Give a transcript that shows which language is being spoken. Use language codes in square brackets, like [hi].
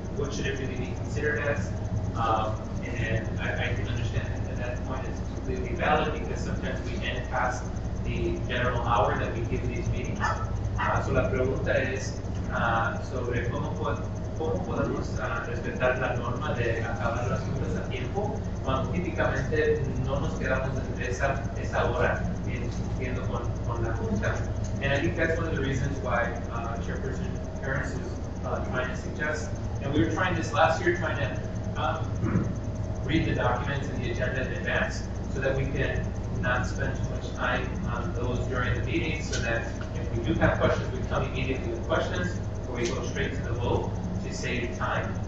[en] What should it really be considered as? And I can understand that point is completely valid because sometimes we end past the general hour that we give these meetings. [es] So la pregunta es sobre cómo podemos respetar la norma de acabar las juntas a tiempo cuando típicamente no nos quedamos entre esa hora discutiendo con la junta. [en] And I think that's one of the reasons why Chairperson Kearns was trying to suggest, and we were trying this last year, trying to read the documents and the agenda in advance so that we can not spend too much time on those during the meeting, so that if we do have questions, we come immediately with questions, or we go straight to the vote to save time.